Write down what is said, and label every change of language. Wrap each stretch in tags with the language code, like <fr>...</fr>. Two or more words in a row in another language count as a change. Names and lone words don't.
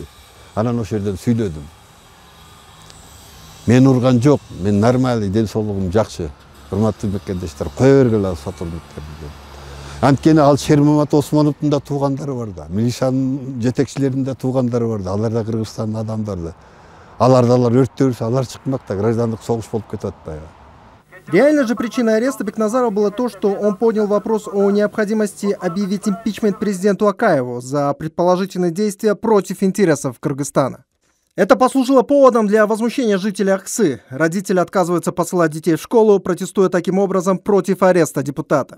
<ky>Анан ошол жерден сүйлөдүм. Мен урган жок, мен нормалый, ден соолугум жакшы. Урматтуу мекендештер, кое бергиле сотрудниктер. Анткени ал Шермамат Осмоновдун да туугандары бар да, милициянын жетекчилеринин да туугандары бар да, алар да Кыргызстандын адамдары. Алар өрттөрүлсө, алар чыкмак да, граждандык согуш болуп кетет атпайбы.</ky> <ru>Реальной же причиной ареста Бекназарова было то, что он поднял вопрос о необходимости объявить импичмент президенту Акаеву за предположительные действия против интересов Кыргызстана. Это послужило поводом для возмущения жителей Аксы. Родители отказываются посылать детей в школу, протестуя таким образом против ареста депутата.</ru>